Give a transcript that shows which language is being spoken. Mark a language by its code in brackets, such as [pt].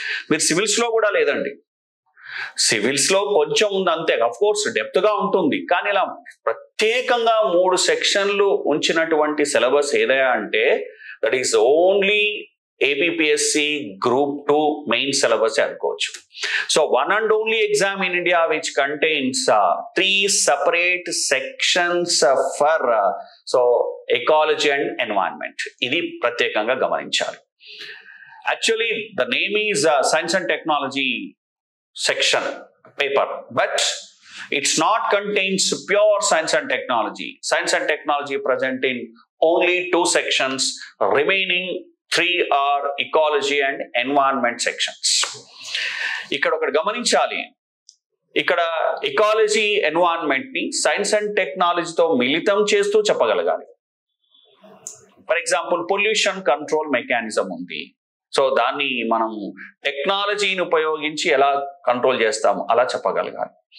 [te] మీరు సివిల్స్ లో కూడా లేదండి. సివిల్స్ లో కొంచెం ఉంది అంతే, అఫ్ కోర్స్ డెప్త్ గా ఉంటుంది. కానీ ఇలా ప్రత్యేకంగా 3 సెక్షన్లు ఉంచినటువంటి సిలబస్ ఏదైనా అంటే that is only APPSC group 2 main syllabus అనుకోవచ్చు. [en] So one and only exam in India which contains 3 separate sections for so ecology and environment. [te] ఇది ప్రత్యేకంగా గమనించాలి. [en] Actually the name is science and technology section paper, but it's not contains pure science and technology. Science and technology present in only 2 sections, remaining 3 are ecology and environment sections. [te] ఇక్కడ ఒకటి గమనించాలి, ఇక్కడ ecology environment ని science and టెక్నాలజీతో మిళితం చేస్తూ చెప్పగలగాలి. For example pollution control mechanism ఉంది, సో దాన్ని మనం టెక్నాలజీని ఉపయోగించి ఎలా కంట్రోల్ చేస్తాము అలా చెప్పగలగాలి.